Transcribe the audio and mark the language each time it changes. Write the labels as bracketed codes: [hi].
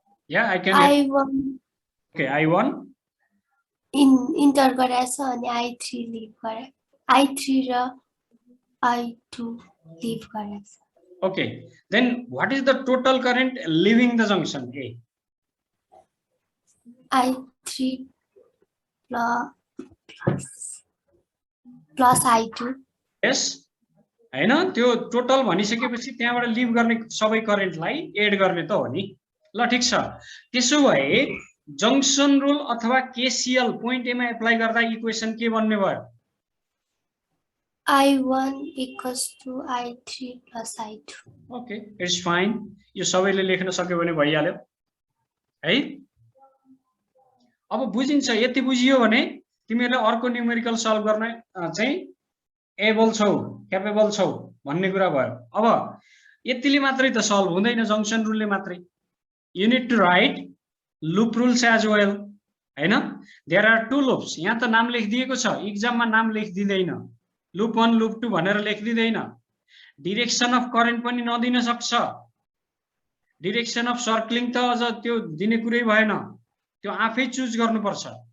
[en] yeah I can I1 okay I1 [ne] enter गरेछ अनि I3 leave गरे. I3 र I2 लिभ गरेछ. [en] okay then what is the total current leaving the junction A? I3 plus I2. [ne] yes हैन त्यो total भनिसकेपछि त्यहाँबाट leave गर्ने सबै करेन्टलाई एड गर्ने त हो नि. ल ठीक छ. त्यसो भए जंक्सन रुल अथवा केसीएल पोइन्ट ए मा एप्लाई गर्दा इक्वेसन के बन्ने भयो? [en] I1 equals to I3 plus I2. Okay it's fine. [ne] यो सबैले लेख्न सक्यो भने भइहाल्यो है. अब बुझिन्छ. यति बुझियो भने तिमीहरुले अर्को न्यूमेरिकल सल्भ गर्न चाहिँ एबल छौ, क्यापेबल छौ भन्ने कुरा भयो. अब यतिले मात्रै त सल्भ हुँदैन जंक्सन रुलले मात्रै. [en] You need to write loop rules as well हैन. There are two loops. [ne] यहाँ त नाम लेखिदिएको छ, एक्जाममा नाम लेखिदिदैन. लूप 1 लूप 2 भनेर लेखिदिदैन. डिरेक्सन अफ करेन्ट पनि नदिन सक्छ. डिरेक्सन अफ सर्कलिङ त अझ त्यो दिने कुरै भएन, त्यो आफै चुज गर्नुपर्छ.